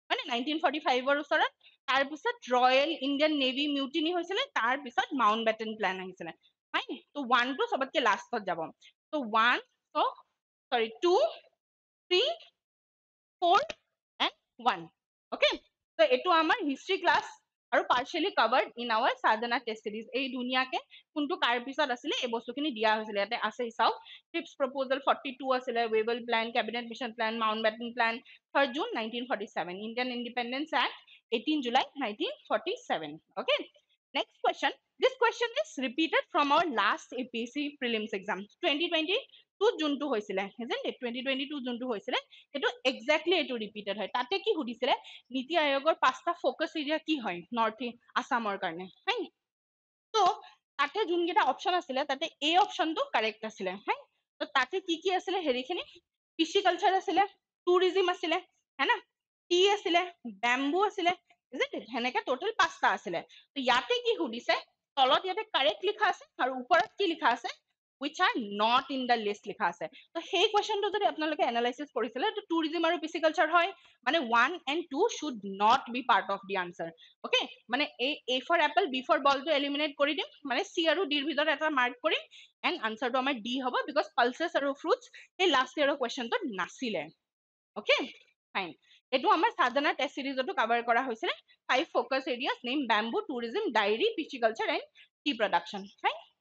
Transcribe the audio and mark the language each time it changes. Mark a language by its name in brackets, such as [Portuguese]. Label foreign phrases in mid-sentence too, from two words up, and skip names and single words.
[Assamese] মানে 1945 ওচৰত তাৰ পিছত ৰয়েল ইণ্ডিয়ান নেভি মিউটিনি হৈছিলে তাৰ পিছত মাউণ্ট বেটেন প্লেন আহিছিলে হয় তো 1 টো সবতকে লাষ্টত যাব তো 1 [English] so sorry [Assamese] 2 [English] 3 4 and 1 okay so [Assamese] এইটো আমাৰ [English] history class [Assamese] আৰু [English] partially covered in our sadhana test series [Assamese] এই ধুনিয়াকে কোনটো কাৰ পিছত আছিলে এই বস্তুখিনি দিয়া হৈছিলে ইয়াতে আছে চাওক [English] TRIPS proposal 42 [Assamese] আছিলে [English] Wavell plan cabinet mission plan Mountbatten plan 3rd June 1947 Indian Independence Act 18 July 1947 okay next question this question is repeated from our last APSC prelims exam 2022 [Assamese] যোনটো হৈছিলে [English] isn't it [Assamese] 2022 যোনটো হৈছিলে এটো এক্স্যাক্টলি এটো ৰিপিটেড হয় তাতে কি সুধিছিলে নীতি আয়োগৰ পাঁচটা [English] focus area [Assamese] কি হয় নৰ্থ আসামৰ কাৰণে হয় তো তাতে যোনকেইটা অপচন আছিলে তাতে এ অপচনটো কাৰেক্ট আছিলে হয় তো তাতে কি আছিলে হেৰিখিনি পিচিকালচাৰ আছিলে টুৰিজম আছিলে হয়না টি আছিলে ব্যাম্বু আছিলে হেনেকে টোটাল পাঁচটা আছিলে তো ইয়াতে কি সুধিছে তলত ইয়াতে কাৰেক্ট লিখা আছে আৰু ওপৰত কি লিখা আছে [English] which are not in the list [Assamese] লিখা আছে তো সেই কোৱেশ্চনটো যদি আপোনালোকে এনালাইসিস কৰিছিলে তো টুৰিজম আৰু পিচিকালচাৰ হয় মানে [English] 1 and 2 should not be part of the answer okay [Assamese] মানে [English] a for apple b for ball [Assamese] টো এলিমিনেট কৰি দিম মানে c আৰু d ৰ ভিতৰত এটা মাৰ্ক কৰিম এন্ড আনসাৰটো আমাৰ d হ'ব [English] because pulses [Assamese] আৰু fruits এই [English] last year [Assamese] কোৱেশ্চনটো নাছিলে [English] okay fine [Assamese] এটো আমাৰ সাধনা টেষ্ট সিৰিজটো কভাৰ কৰা হৈছিলে 5 [English] focus areas name bamboo tourism dairy pisciculture and tea production fine